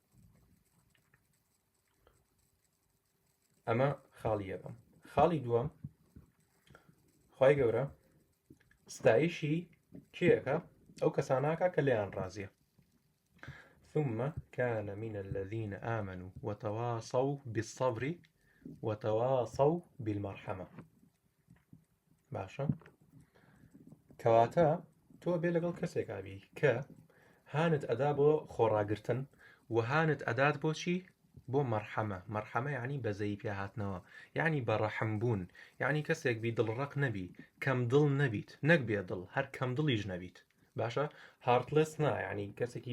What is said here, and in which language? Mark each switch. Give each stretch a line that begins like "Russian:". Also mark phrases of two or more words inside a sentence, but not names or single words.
Central Kurdish: ئەمە خاڵی یەکەم خاڵی دووەم خی گەورە ستایشی کێەکە ئەو کەساناکە کە لێیان ڕازیە
Arabic: ثم كان من الذين آمنوا وتواصوا بالصبر وتواصوا بالمرحمة
Central Kurdish: باشە کەواتە تۆ بێ لەگەڵ کەسێکا بی کە هانت ئەدا بۆ خۆڕاگرتن و هانت ئەدات بۆ چی؟ بۆ مەرحەمە یعنی بەزەی پێهاتنەوە یعنی بەڕەحمبوون یعنی کەسێک بی دڵڕق نەبی کەم دڵ نەبیت نەک بێدڵ هەر کەم دڵیش نەبیت باشە هارتلس نا یعنی کەسێکی